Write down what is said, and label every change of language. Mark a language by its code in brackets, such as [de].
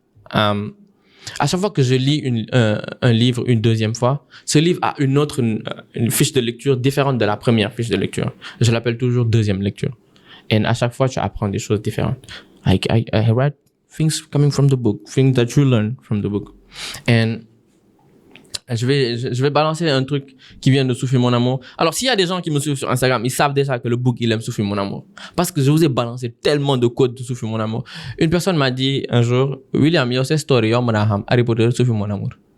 [fr] À chaque fois que je lis un livre une deuxième fois, ce livre a une fiche de lecture différente de la première fiche de lecture. Je l'appelle toujours deuxième lecture. Et à chaque fois, tu apprends des choses différentes. [en] I read things coming from the book, things that you learn from the book. [fr] And je vais balancer un truc qui vient de Sophie mon amour. Alors, s'il y a des gens qui me suivent sur Instagram, ils savent déjà que le book, il aime Sophie mon amour. Parce que je vous ai balancé tellement de codes de Sophie mon amour. Une personne m'a dit un jour, William, yo, c'est story, Harry Potter, Sophie mon amour.